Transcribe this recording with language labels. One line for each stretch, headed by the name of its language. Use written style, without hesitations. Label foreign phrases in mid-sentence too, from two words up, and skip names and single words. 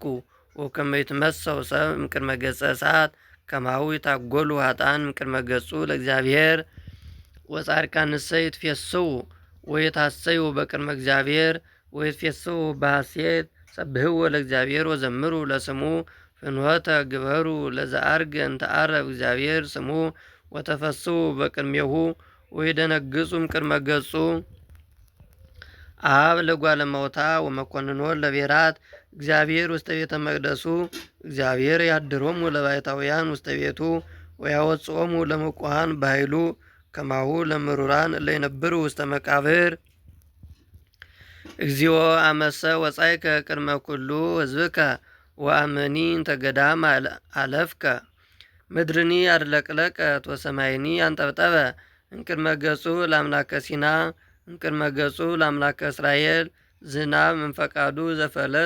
Geez: ወከመ ይትመሰው ሰብ እምቅድመ ገጸ እሳት ከማሁ ይታጐሉ ኃጥአን እምቅድመ ገጹ ለእግዚአብሔር ወጻድቃንሰ ይትፌስሑ ወይታሰዩ በቅድመ እግዚአብሔር ወይትፌስሑ በሐሴት ሰብሕዎ ለእግዚአብሔር ወዘምሩ ለስሙ ፍኖተ ግበሩ ለዘዐርገ እንተ ዐረፈ እግዚአብሔር ስሙ ወተፈስሑ በቅድሜሁ ወይደነግጹ እምቅድመ ገጹ። አብ ለጓለ እመውታ ወመኰንኖ ለቤራት እግዚአብሔር ውስተ ቤተ መቅደሱ እግዚአብሔር ያድሮሙ ለባሕታውያን ውስተ ቤቱ ወያወጽኦሙ ለምቁሃን በኃይሉ ከማሁ ለምሩራን እለ ይነብሩ ውስተ መቃብር። እግዚኦ አመሰ ወጻእከ ቅድመ ኩሉ ሕዝብከ ወአመኒ እንተ ገዳም አለፍከ ምድርኒ አድለቅለቀት ወሰማይኒ አንጠብጠበ እምቅድመ ገጹ ለአምላከ ሲና እምቅድመ ገጹ ለአምላከ እስራኤል ዝናብ እምፈቃዱ ዘፈለጠ